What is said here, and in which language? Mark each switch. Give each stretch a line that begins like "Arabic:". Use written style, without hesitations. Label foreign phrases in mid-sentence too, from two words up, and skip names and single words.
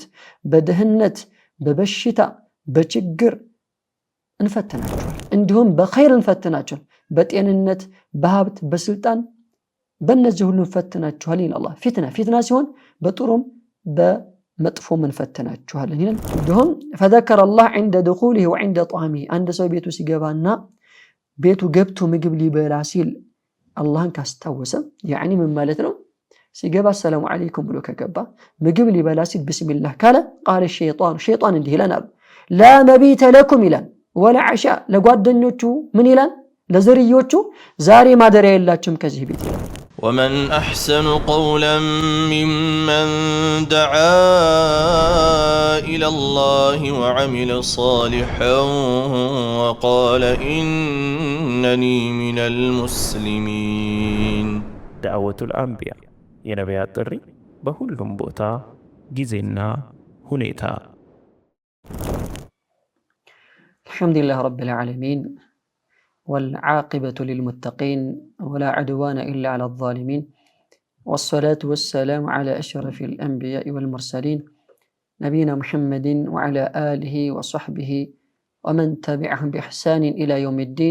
Amharic: በደህነት በበሽታ በችግር እንፈተናቸዋል። እንዲሁም በኸይር እንፈተናቸዋል። በጤንነት በሀብት በስልጣን በእነዚህ ሁሉ እንፈተናቸዋል ይላል አላህ። ፊትና ሲሆን በጥሩም በመጥፎ እንፈተናቸዋለን ይላል። እንዲሁም
Arabic: فذكر الله عند دخوله وعند طعامه
Amharic: አንድ ሰው ቤቱ ሲገባና ቤቱ ገብቶ ምግብ ሊበላ ሲል አላህን ካስታወሰ يعني ምን ማለት ነው? ሲገባ
Arabic: سلام عليكم
Amharic: ብሎ ከገባ ምግብ ሊበላ ሲል ቢስሚላህ ካለ
Arabic: قال الشيطان
Amharic: እንዲህ ይላል
Arabic: لا مبيت لكم
Amharic: ይላል
Arabic: ولا عشاء
Amharic: ለጓደኞቹ ምን ይላል ለዘርዮቹ ዛሬ ማደሪያ የላችሁም ከዚህ ቤት ይላል።
Arabic: ومن أحسن قولا ممن دعا إلى الله وعمل صالحا وقال إنني من المسلمين. دعوة الأنبياء
Amharic: የነቢያት ጥሪ በሁሉም ቦታ ጊዜና ሁኔታ።
Arabic: الحمد لله رب العالمين والعاقبة للمتقين ولا عدوان إلا على الظالمين والصلاة والسلام على أشرف الأنبياء والمرسلين نبينا محمد وعلى آله وصحبه ومن تبعهم بإحسان إلى يوم الدين.